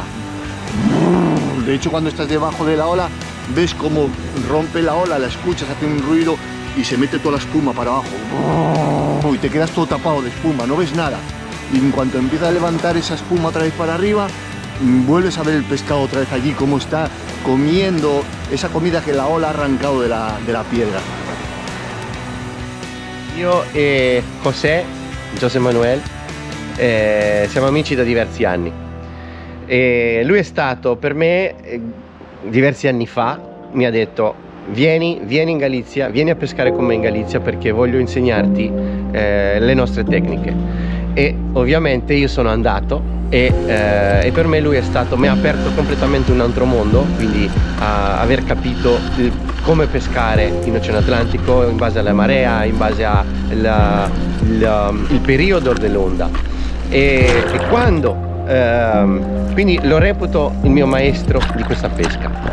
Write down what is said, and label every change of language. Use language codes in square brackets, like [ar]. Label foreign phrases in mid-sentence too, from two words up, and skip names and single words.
[es] De hecho, cuando estás debajo de la ola, ves cómo rompe la ola, la escuchas, hace un ruido y se mete toda la espuma para abajo. Y te quedas todo tapado de espuma, no ves nada. Y en cuanto empieza a levantar esa espuma otra vez para arriba, vuelves a ver el pescado otra vez allí, cómo está comiendo esa comida que la ola ha arrancado de la piedra. [it] Io e José Manuel siamo amici da diversi anni e lui è stato per me diversi anni fa, mi ha detto vieni in Galizia, vieni a pescare con me in Galizia perché voglio insegnarti le nostre tecniche, e ovviamente io sono andato e per me lui mi ha aperto completamente un altro mondo, quindi aver capito come pescare in Oceano Atlantico in base alla marea, in base al periodo dell'onda e quando quindi lo reputo il mio maestro di questa pesca.